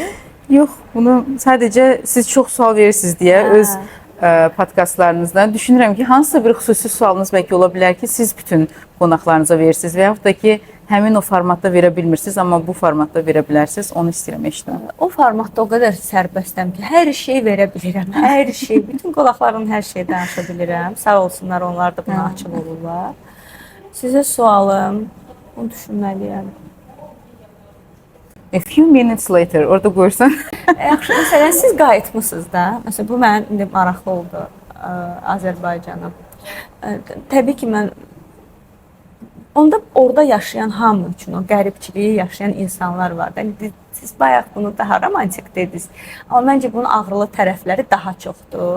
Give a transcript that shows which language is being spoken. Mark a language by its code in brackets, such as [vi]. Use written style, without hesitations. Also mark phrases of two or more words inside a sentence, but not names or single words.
[az] Yox, bunu sadəcə siz çox sual verirsiniz deyə öz podkastlarınızda düşünürəm ki, hansısa bir xüsusi sualınız bəlkə ola bilər ki, siz bütün qonaqlarınıza verirsiniz və yaxud da ki, həmin o formatda verə bilmirsiniz, amma bu formatda verə bilərsiniz, onu istəyirəm eşitdim. O formatda o qədər sərbəstəm ki, hər şeyi verə bilirəm, hər şey, bütün qonaqlarımın hər şeyi danışa bilirəm. Sağ olsunlar, onlar da buna açıq olurlar. Sizə sualım, bunu düşünməliyəm. [en] A few minutes later, [az] orada qoyursan. Yaxşı, məsələn, siz qayıtmısınız da. Məsələn, bu mənim indi maraqlı oldu Azərbaycana. Təbii ki, mən onda orada yaşayan hamı üçün o qəribçiliyi yaşayan insanlar var. Yəni siz bayaq bunu daha romantik dediniz. Amma məncə bunun ağrılı tərəfləri daha çoxdur.